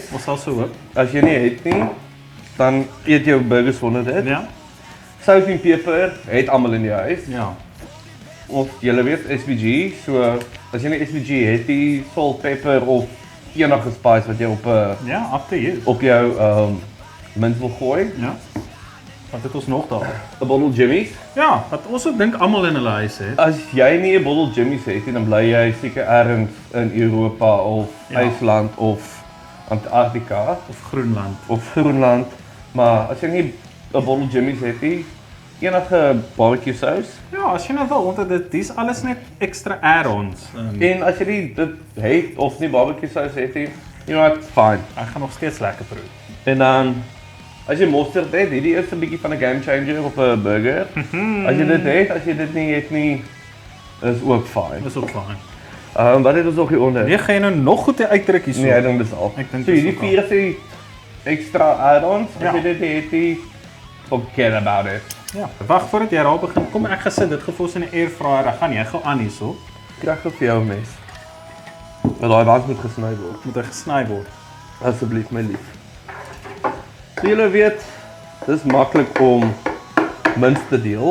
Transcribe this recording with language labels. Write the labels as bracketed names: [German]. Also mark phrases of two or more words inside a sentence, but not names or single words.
[Afrikaans] ons sal so hoop. as jy nie het nie, dan eet jy jou burgers sonder dit. Ja, Sout en peper het almal in die huis, ja. of jy weet SPG, so as jy nie SPG het, die [English] salt, pepper [Afrikaans] of enige spice wat jy Ja, [English] up to you. [Afrikaans] op jou mint wil gooi. Ja. Wat het ons nog daar? 'n Bottle Jimmy's. Ja, wat ons ook dink almal in hulle huis het. As jy nie 'n bottle Jimmy's het nie, dan bly jy seker ergens in Europa of Ja. IJsland of Antarktika Of Groenland. of Groenland, maar as jy nie 'n bottle Jimmy's het nie, enige barbecue sous. Ja, as jy nou wil, want dis alles net [English] extra add-ons. [Afrikaans] En as jy nie dit het of nie barbecue sous het nie, [English] you know what, fine. [Afrikaans] Ek gaan nog steeds lekker proe. En dan as jy mosterd het, hierdie is 'n bietjie van 'n [English] game changer [Afrikaans] op 'n burger. As jy dit het, as jy dit nie het nie, is ook fine. Dis ook fyn. Wat het ons nog hier onder? Nee, gaan jy nou nog goed uitdruk hierso? Nee, ek dink dis al. Ek dink so dis hierdie ook al. 4 is die [English] extra add-ons. [Afrikaans] As Ja. jy dit het, nie, [English] forget about it. [Afrikaans] Ja, wag voordat jy daar begin. Kom ek gesit dit gefos in 'n airfryer. Dan gaan jy gou aan hierso. Kry gou vir jou 'n mes. Want daai band moet gesny word. Moet hy gesny word. Asseblief my lief. So julle weet, dis maklik om minst te deel.